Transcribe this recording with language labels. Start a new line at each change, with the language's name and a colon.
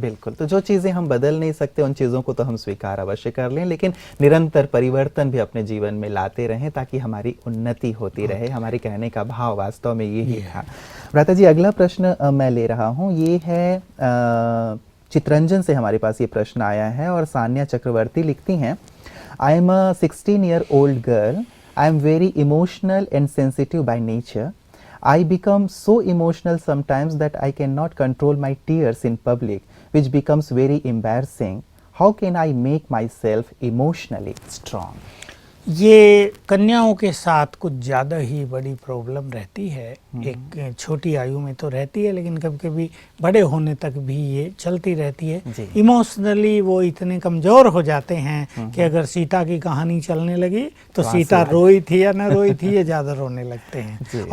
Hindi: बिल्कुल, तो जो चीज़ें हम बदल नहीं सकते उन चीज़ों को तो हम स्वीकार अवश्य कर लें, लेकिन निरंतर परिवर्तन भी अपने जीवन में लाते रहें, ताकि हमारी उन्नति होती रहे। हमारे कहने का भाव वास्तव में यही था। भ्राता जी, अगला प्रश्न मैं ले रहा हूँ, ये है चित्रंजन से हमारे पास ये प्रश्न आया है, और सान्या चक्रवर्ती लिखती हैं,
English: I am a 16-year-old girl. I am very emotional and sensitive by nature. I become so emotional sometimes that I cannot control my tears in public, which becomes very embarrassing. How can I make myself emotionally strong?
Hindi: ये कन्याओं के साथ कुछ ज़्यादा ही बड़ी problem रहती है। एक छोटी आयु में तो रहती है, लेकिन कभी कभी बड़े होने तक भी ये चलती रहती है। इमोशनली वो इतने कमज़ोर हो जाते हैं कि अगर सीता की कहानी चलने लगी तो सीता रोई थी या न रोई थी, ये ज़्यादा रोने लगते हैं।